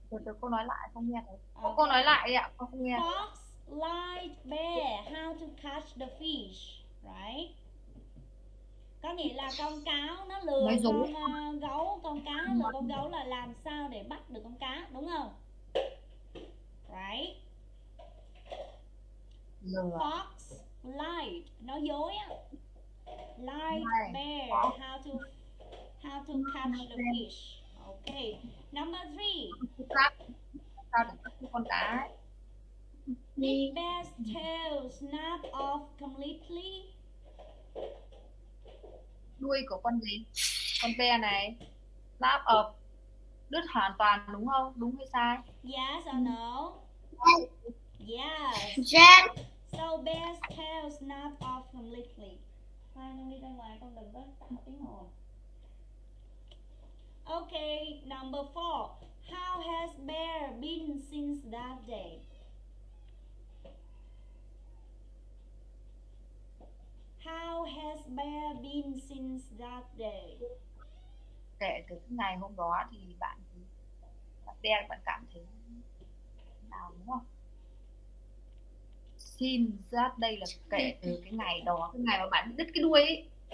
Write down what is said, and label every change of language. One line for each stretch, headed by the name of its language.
Vietnamese: Từ cô nói lại không nghe thấy. Cô nói lại đi ạ, con không nghe.
English: Fox lied bear how to catch the fish, right?
Vietnamese: Có nghĩa là con cáo nó lừa con gấu, con cá nó lừa con gấu là làm sao để bắt được con cá, đúng không?
English: Right? Fox lied,
Vietnamese: nói dối á.
English: Lied bear how to catch the fish. Okay. Number 3.
Vietnamese: Sao để bắt con cá?
English: Did bear's tail snap off completely?
Vietnamese: Đuôi của con gì? Con bear này. Snap off. Đứt hoàn toàn đúng không? Đúng hay sai?
English: Yes or no? Yes. Yes. So bear's tail snapped off completely.
Vietnamese: Con đi ra ngoài, con đừng có tạo tiếng ồn.
English: Okay, number 4. How has bear been since that day? How has bear been since that day?
Vietnamese: Kể từ cái ngày hôm đó thì bạn bear bạn cảm thấy nào, đúng không?
English: Since that day
Vietnamese: là kể từ cái ngày đó, cái ngày mà bạn đứt cái đuôi ấy.